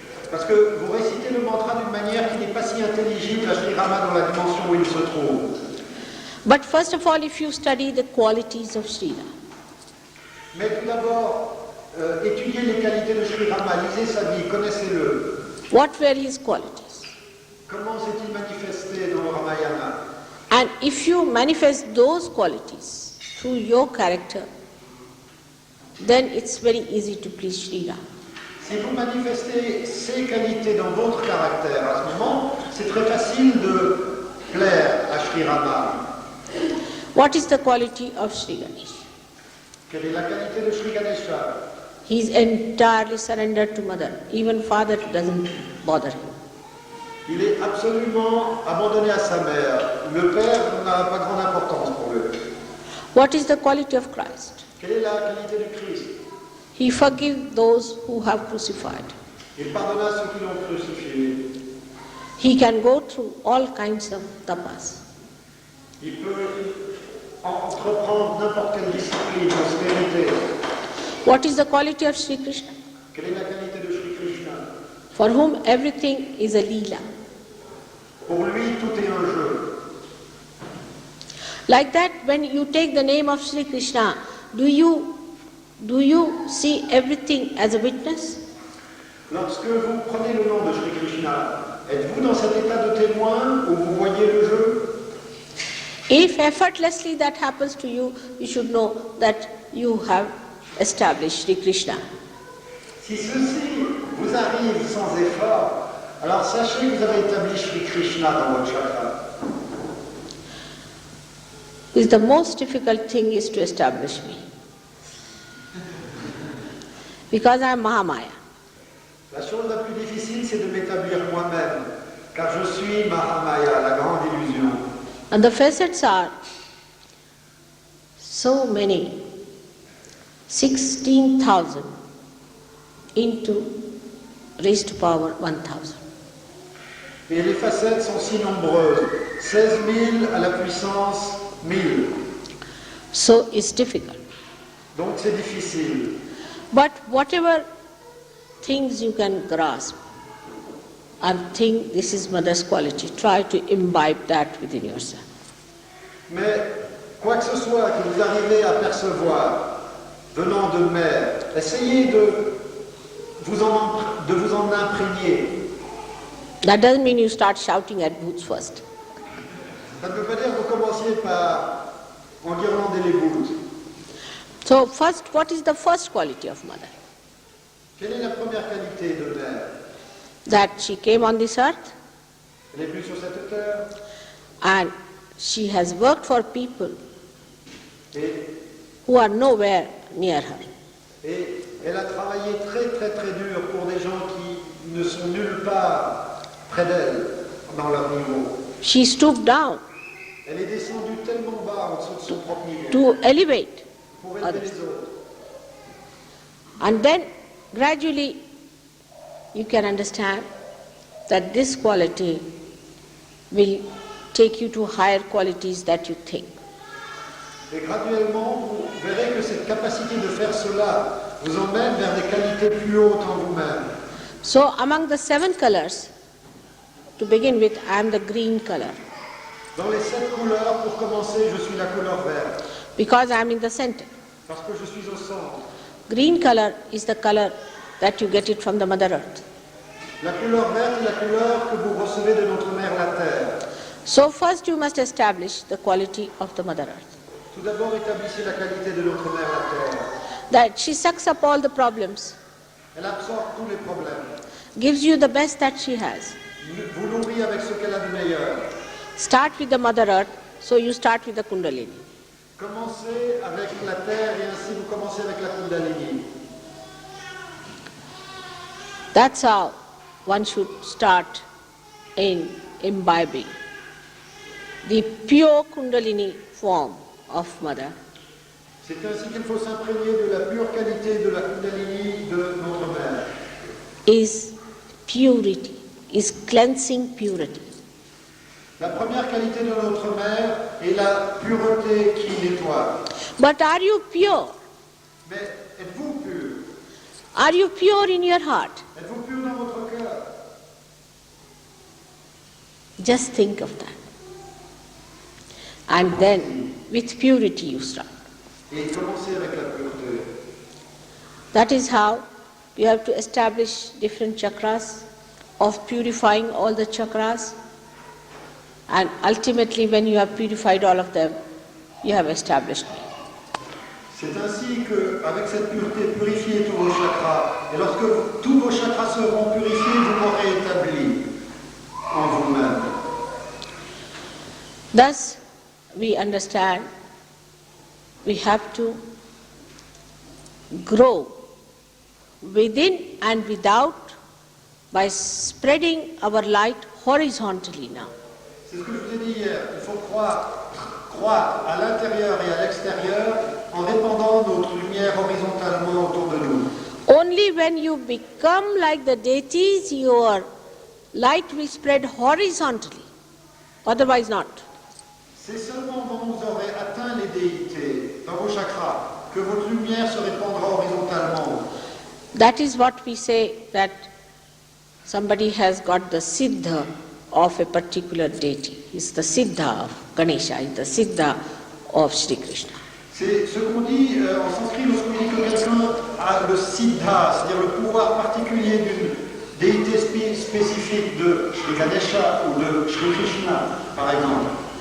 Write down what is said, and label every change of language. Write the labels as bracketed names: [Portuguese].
[French] Parce que vous récitez le mantra d'une manière qui n'est pas si intelligible à Sri Rama dans la dimension où il se trouve. [English] But first of all, if you study the qualities of Sri Ram, [French] Mais tout d'abord, étudiez les qualités de Sri Rama, lisez sa vie, connaissez-le. [English] what were his qualities? [French] Comment s'est-il manifesté dans le Ramayana? [English] And if you manifest those qualities through your character, then it's very easy to please Sri Ram. [French] Si vous manifestez ces qualités dans votre caractère, à ce moment, c'est très facile de plaire à Sri Rama. [English] What is the quality of Sri Ganesh? [French] Quelle est la qualité de Sri Ganesha? [English] He is entirely surrendered to mother. Even father doesn't bother him. [French] Il est absolument abandonné à sa mère. Le père n'a pas grande importance pour lui. [English] What is the quality of Christ? [French] Quelle est la qualité du Christ? [English] He forgives those who have crucified. [French] Il pardonna ceux qui l'ont crucifié. [English] he can go through all kinds of tapas. [French] Il peut entreprendre n'importe quelle discipline, austérité. [English] What is the quality of Sri Krishna? [French] Quelle est la qualité de Sri Krishna? [English] For whom everything is a leela. [French] Pour lui, tout est un jeu. [English] Like that, when you take the name of Sri Krishna, do you see everything as a witness? [French] Lorsque vous prenez le nom de Sri Krishna, êtes-vous dans cet état de témoin où vous voyez le jeu? [English] If effortlessly that happens to you, you should know that you have established Sri Krishna. [French] Si ceci vous arrive sans effort, alors sachez que vous avez établi Sri Krishna dans votre chakra. [English] The most difficult thing is to establish me. Because I am Mahamaya. [French] La chose la plus difficile, c'est de m'établir moi-même, car je suis Mahamaya, la grande illusion. [English] And the facets are so many, 16,000 into raised to power 1,000. [French] Et les facettes sont si nombreuses, 16 000 à la puissance 1000. [English] So it's difficult. [French] Donc c'est difficile. [English] But whatever things you can grasp and think this is mother's quality, try to imbibe that within yourself. [French] Mais quoi que ce soit que vous arrivez à percevoir venant de mère, essayez de vous en imprégner. [English] That doesn't mean you start shouting at booths first. [French] Ça ne veut pas dire que vous commenciez par enguirlander les bouts. [English] So first, what is the first quality of mother? [French] Quelle est la première qualité de mère? [English] That she came on this earth [French] Elle est venue sur cette terre [English] and she has worked for people [French] et [English] who are nowhere near her. [French] Et elle a travaillé très très très dur pour des gens qui ne sont nulle part près d'elle dans leur niveau. [English] She stooped down [French] Elle est descendue tellement bas en dessous de son propre niveau [English] to elevate [French] pour aider [English] others. [French] les autres. [English] And then gradually you can understand that this quality will take you to higher qualities that you think. [French] Et graduellement, vous verrez que cette capacité de faire cela vous emmène vers des qualités plus hautes en vous-même. [English] So among the 7 colors, to begin with, I am the green color [French] Dans les 7 couleurs, pour commencer, je suis la couleur verte, [English] because I am in the center. [French] parce que je suis au centre. [English] Green color is the color that you get it from the Mother Earth. [French] La couleur verte est la couleur que vous recevez de notre mère la Terre. [English] So first you must establish the quality of the Mother Earth. [French] Tout d'abord, établissez la qualité de notre mère la Terre. [English] That she sucks up all the problems, [French] Elle absorbe tous les problèmes. [English] gives you the best that she has. [French] Vous nourrit avec ce qu'elle a de meilleur. [English] Start with the Mother Earth, so you start with the Kundalini. [French] Commencez avec la terre et ainsi vous commencez avec la Kundalini. [English] That's how one should start in imbibing the pure Kundalini form of Mother. [French] C'est ainsi qu'il faut s'imprégner de la pure qualité de la Kundalini de notre mère. [English] Is purity, is cleansing purity. [French] La première qualité de notre mère est la pureté qui nettoie. [English] But are you pure? [French] Mais êtes-vous pur? [English] Are you pure in your heart? [French] Êtes-vous pur dans votre cœur? [English] Just think of that. And then with purity you start. [French] Et commencez avec la pureté. [English] That is how you have to establish different chakras, of purifying all the chakras. And ultimately, when you have purified all of them, you have established me. [French] C'est ainsi qu'avec cette pureté, purifiez tous vos chakras. Et lorsque tous vos chakras seront purifiés, vous m'aurez établi en vous-même. [English] Thus, we understand we have to grow within and without by spreading our light horizontally now. [French] C'est ce que je vous ai dit hier. Il faut croître à l'intérieur et à l'extérieur en répandant notre lumière horizontalement autour de nous. [English] Only when you become like the deities, your light will spread horizontally, otherwise not. [French] C'est seulement quand vous aurez atteint les déités dans vos chakras que votre lumière se répandra horizontalement. [English] That is what we say, that somebody has got the siddha of a particular deity. It's the siddha of Ganesha, it's the siddha of Sri Krishna. [French] C'est ce qu'on dit en sanskrit lorsqu'on dit que quelqu'un a le siddha, c'est-à-dire le pouvoir particulier d'une déité spécifique de Ganesha ou de Sri Krishna, par exemple.